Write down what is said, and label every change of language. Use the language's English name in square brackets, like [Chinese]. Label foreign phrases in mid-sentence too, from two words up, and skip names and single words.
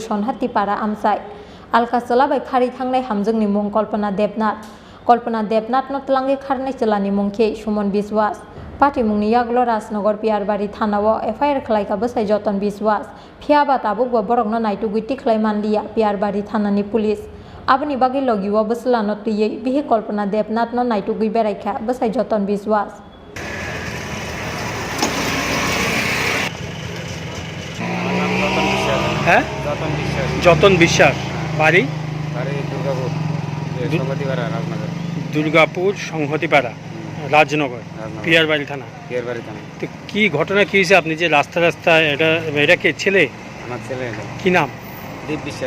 [Kok Borok] Sonhatipara amsai alka chalabai khari thangnai hamjungni mung Kalpana Debnath no tlangi kharnai chelani mungke Sumon Biswas Pati mungni yaglo Rajnagar Piyarbari thanao FIR khlaika besai joton biswas phiaba tabukbo borokno naitugui tiklai manliya Piyarbari thanani police aboni bagi logiwo beslano tiyei bihi Kalpana Debnath no naitugui beraikha besai joton biswas [Bangla] যতন বিশ্বাস বাড়ি দুর্গাপুর সংহতিপাড়া রাজনগর পিয়ারবাড়ি থানা তো কি ঘটনা কি হয়েছে আপনি যে রাস্তা এটা কে ছেলে আমার ছেলে কি নাম দীপ বিশ্বাস